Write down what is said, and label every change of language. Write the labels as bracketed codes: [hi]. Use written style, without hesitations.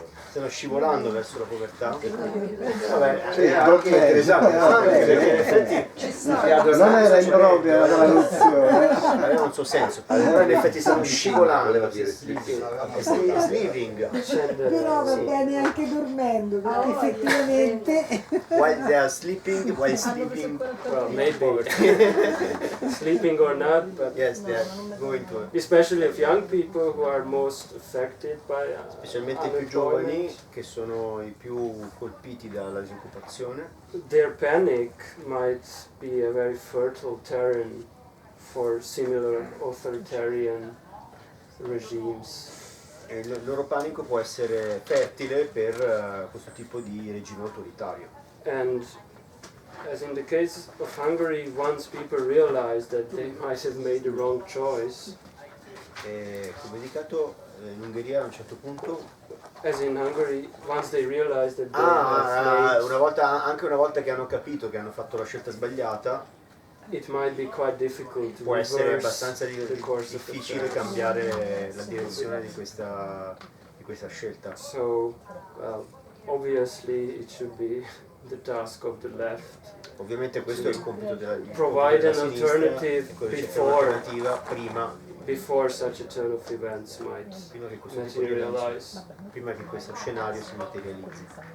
[it] Stanno scivolando verso la povertà. Vabbè, è anche interessante, perché in effetti non era impropria la traduzione, aveva un suo senso. Allora in effetti stanno scivolando, sleeping. Però va bene anche dormendo, perché effettivamente [en] While they are sleeping, while sleeping. Well, maybe sleeping or not, but yes, they are going to. Especially of young people who are most affected by [it] Specialmente i più giovani giovani che sono i più colpiti dalla disoccupazione. [en] Their panic might be a very fertile terrain for similar authoritarian regimes. [it] E il loro panico può essere fertile per questo tipo di regime autoritario. [en] And as in the case of Hungary, once people realize that they might have made the wrong choice, [it] E come indicato in Ungheria a un certo punto, [en] as in Hungary, once they realize that they have made, [it] anche una volta che hanno capito che hanno fatto la scelta sbagliata, [en] it might be quite difficult to [it] può essere [en] reverse [it] abbastanza [en] the course of [it] difficile [en] affairs. [it] cambiare la direzione di questa scelta. [en] So, well, obviously it should be the task of the left. [it] Ovviamente questo è il compito della [en] Provide an [it] sinistra, [en] alternative [it] c'è un'alternativa [en] before such a turn of events might [it] prima che questo tipo di eventi, [en] materialize. [it] prima che questo scenario si materializzi.